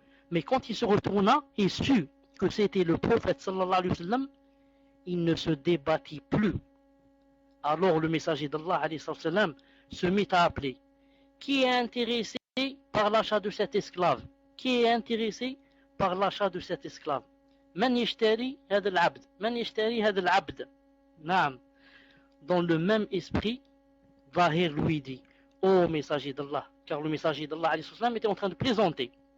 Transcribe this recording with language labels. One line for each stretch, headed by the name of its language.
French: Mais quand il se retourna et sut que c'était le prophète sallallahu alayhi wa sallam, il ne se débattit plus. Alors le messager d'Allah alayhi wa sallam se mit à appeler. Qui est intéressé par l'achat de cet esclave? Qui est intéressé par l'achat de cet esclave?
Arabic: من يشتري هذا العبد من يشتري هذا العبد نعم.
French: Dans le même esprit, Zahir lui dit ô messager d'Allah, car le messager d'Allah alayhi wa sallam était en train de plaisanter.